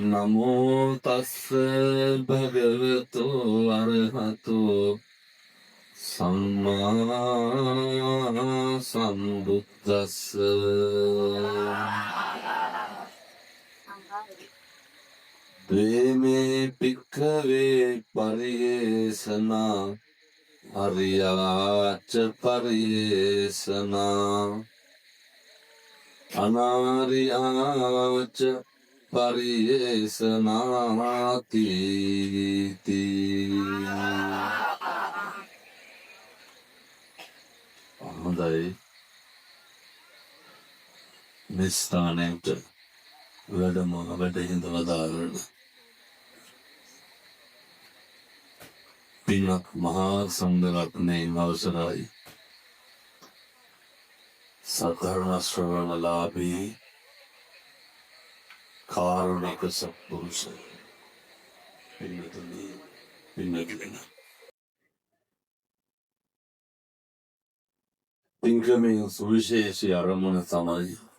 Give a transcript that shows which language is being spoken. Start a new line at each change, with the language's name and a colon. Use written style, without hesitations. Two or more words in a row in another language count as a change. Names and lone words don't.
Pali: නමෝ තස්ස භගවතු අරහතෝ සම්මා සම්බුද්දස්ස ද්වේමේ පික්ඛවේ පරියේසනා අරියාච පරියේසනා අනාරියාච
Sinhala: පරියේසනාති හොඳයි මේ ස්ථානයට වැඩහිඳ වදාරන පින්වත් මහා සංඝරත්නයන් අවසරයි සද්ධර්ම ශ්‍රවණලාභී කාරුණික සත්පුරුෂ පින්වතුනි පින්වතුනි පින්කමේ සුවිශේෂී අරමුණ තමයි